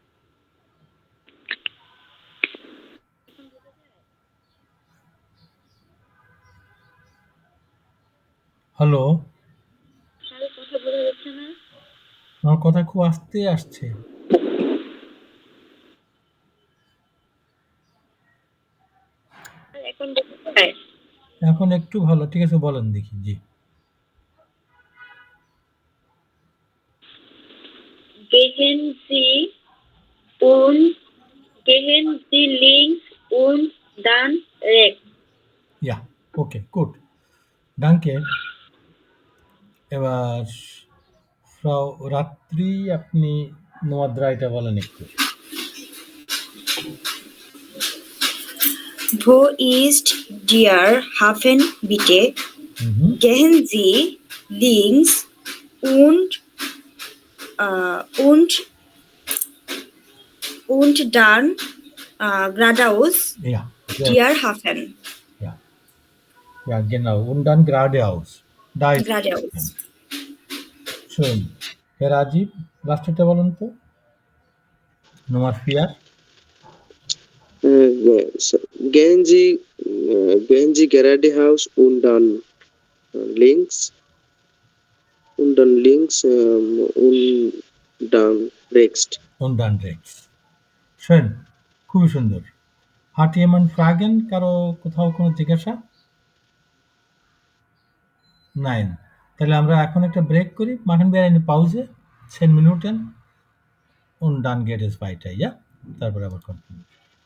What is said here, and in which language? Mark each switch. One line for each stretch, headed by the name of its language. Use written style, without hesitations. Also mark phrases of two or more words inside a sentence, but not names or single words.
Bangla: হ্যালো, স্যার কথা বোঝা যাচ্ছে না। আমার কথা খুব আস্তে আসছে। স্যার এখন বোঝা যায়? এখন একটু ভালো, ঠিক আছে বলেন দেখি। জি।
German: Gehen Sie links und dann rechts. Ja,
Bangla: ওকে, গুড। ডাঙ্কে। এবার ফ্রাউ রাত্রি, আপনি Nummer 3টা বলেন একটু।
German: Wo ist der Hafen bitte? Gehen Sie links und dann geradeaus Ja, der Hafen. ja, genau. Und dann geradeaus. Da ist Geradeaus. schön. Herr Rajiv,
Bangla: লাস্টেরটা বলেন তো,
German: Nummer 4। Gehen Sie geradeaus und dann links und dann rechts. Und dann rechts. Schön,
Bangla: খুবই সুন্দর।
German: Hat jemand Fragen?
Bangla: কারো কোথাও কোনো জিজ্ঞাসা? Nein. তাহলে আমরা এখন একটা ব্রেক করি,
German: machen wir eine Pause, 10 Minuten und dann geht es weiter, ja?
Bangla: তারপরে আবার কন্টিনিউ।